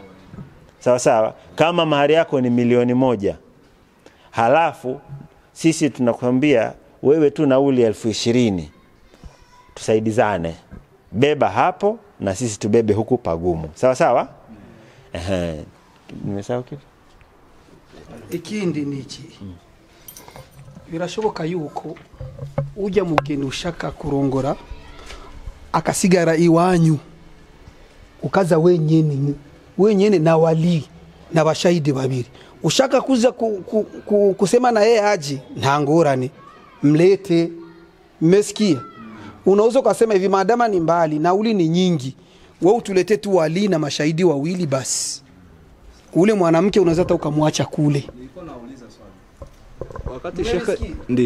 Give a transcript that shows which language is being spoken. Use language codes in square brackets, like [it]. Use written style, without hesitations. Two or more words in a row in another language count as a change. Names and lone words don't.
[sw] Sawa sawa? Kama mahari yako ni 1,000,000. Halafu sisi tunakwambia wewe tu nauli 20,000. Tusaidizane. Beba hapo na sisi tubebe huku pagumu. Sawa sawa? Nimesahau kitu. [rn] Ikindi niki. Birashoboka yuko ujya mugeni ushaka kurongora akasigara iwanyu ukaza wenyene na wali na bashahidi babiri, ushaka kuza kusema na yeye aje, nta ngorane, [sw] mlete. Mmesikia? Unaweza kusema hivi, madama ni mbali na uli ni nyingi, wewe utulete tu wali na mashahidi wawili basi. Ule mwanamke unaweza hata ukamwacha kule. Nilikuwa nauliza swali. Wakati shekhe ndi.